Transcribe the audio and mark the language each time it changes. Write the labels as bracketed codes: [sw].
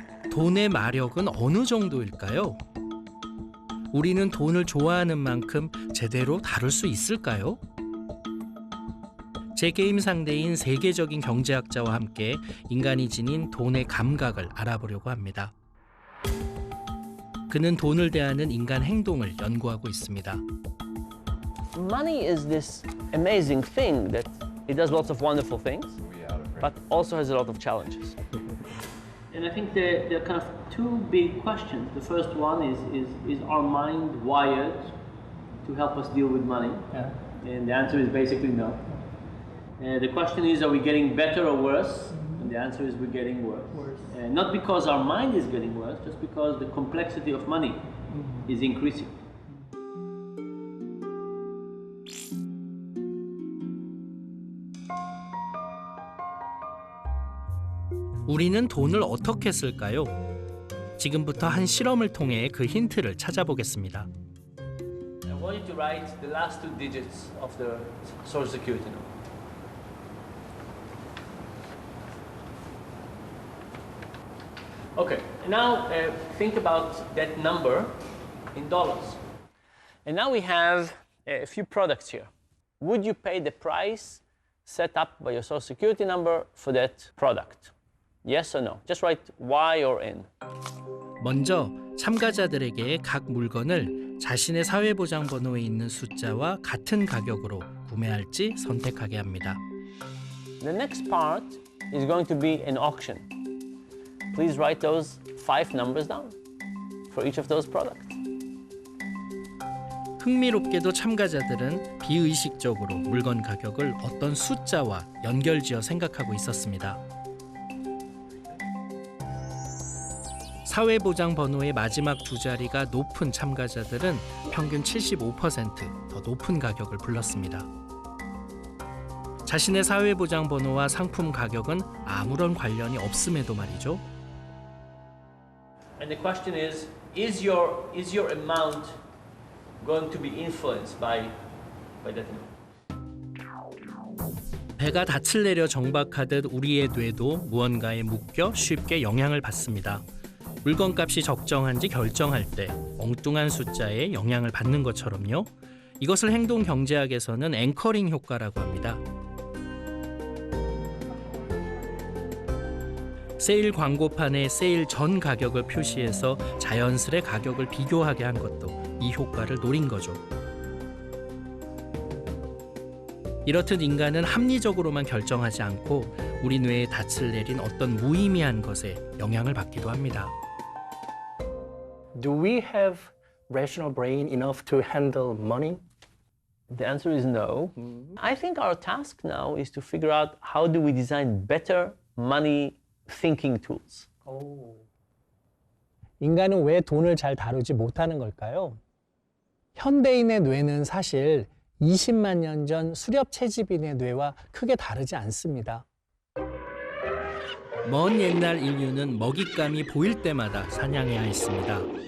[ko] 돈의 마력은 어느 정도일까요? 우리는 돈을 좋아하는 만큼 제대로 다룰 수 있을까요? 제 게임 상대인 세계적인 경제학자와 함께 인간이 지닌 돈의 감각을 알아보려고 합니다. 그는 돈을 대하는 인간 행동을 연구하고 있습니다. [en] Money is this amazing thing that it does lots of wonderful things, but also has a lot of challenges. And I think there are kind of two big questions. The first one is our mind wired to help us deal with money? Yeah. And the answer is basically no. The question is, are we getting better or worse? And the answer is we're getting worse. Not because our mind is getting worse, just because the complexity of money is increasing. [ko] 우리는 돈을 어떻게 쓸까요? 지금부터 한 실험을 통해 그 힌트를 찾아보겠습니다. [en] I want you to write the last two digits of the Social Security number. Okay, now think about that number in dollars. And now we have a few products here. Would you pay the price set up by your Social Security number for that product? Yes or no? Just write Y or N. [ko] 먼저 참가자들에게 각 물건을 자신의 사회보장 번호에 있는 숫자와 같은 가격으로 구매할지 선택하게 합니다. [en] The next part is going to be an auction. Please write those 5 numbers down for each of those products. [ko] 흥미롭게도 참가자들은 비의식적으로 물건 가격을 어떤 숫자와 연결지어 생각하고 있었습니다. 사회보장 번호의 마지막 두 자리가 높은 참가자들은 평균 75% 더 높은 가격을 불렀습니다. 자신의 사회보장 번호와 상품 가격은 아무런 관련이 없음에도 말이죠. [en] And the question is your amount going to be influenced by that amount? [ko] 배가 닻을 내려 정박하듯 우리의 뇌도 무언가에 묶여 쉽게 영향을 받습니다. 물건값이 적정한지 결정할 때 엉뚱한 숫자에 영향을 받는 것처럼요. 이것을 행동 경제학에서는 앵커링 효과라고 합니다. 세일 광고판에 세일 전 가격을 표시해서 자연스레 가격을 비교하게 한 것도 이 효과를 노린 거죠. 이렇듯 인간은 합리적으로만 결정하지 않고 우리 뇌에 닻을 내린 어떤 무의미한 것에 영향을 받기도 합니다. [en] Do we have rational brain enough to handle money? The answer is no. I think our task now is to figure out how do we design better money thinking tools. [ko] 인간은 왜 돈을 잘 다루지 못하는 걸까요? 현대인의 뇌는 사실 20만 년 전 수렵 채집인의 뇌와 크게 다르지 않습니다. 먼 옛날 인류는 먹잇감이 보일 때마다 사냥해야 했습니다.